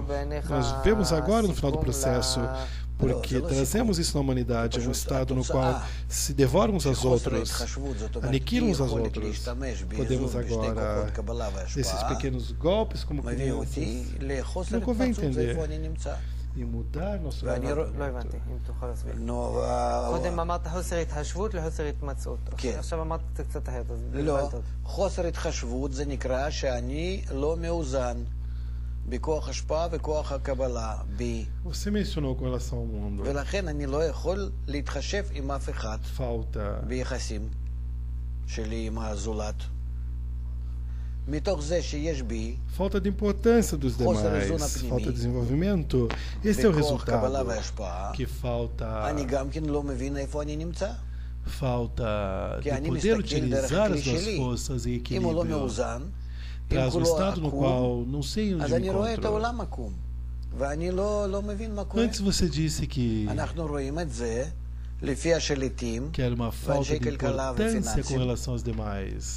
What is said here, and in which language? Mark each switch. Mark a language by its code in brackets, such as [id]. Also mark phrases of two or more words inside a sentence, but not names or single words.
[pt] Nós vemos agora no final do processo. Porque trazemos isso na humanidade, um estado no qual se devoram uns aos outros, aniquilam uns aos outros. Podemos agora, desses pequenos golpes como crianças, não convém entender e mudar nosso comportamento. [he] קודם אמרת חוסר התחשבות לחוסר התמצאות. עכשיו אמרת קצת אחרת. לא, חוסר התחשבות זה נקרא שאני לא מאוזן. בכוח השפעה וכוח הקבלה בי. [pt] Você mencionou com relação ao mundo. [he] ולכן אני לא יכול להתחשב עם אף אחד. ביחסים שלי עם הזולת. מתוך זה שיש בי. [pt] Falta de importância dos demais, falta de desenvolvimento. Esse é o resultado. Que falta. [he] אני גם כן לא מבין איפה אני נמצא. [pt] Falta de poder utilizar as suas forças em equilíbrio. Traz um estado no qual não sei onde me encontro. Antes você disse que era uma falta de importância com relação aos demais.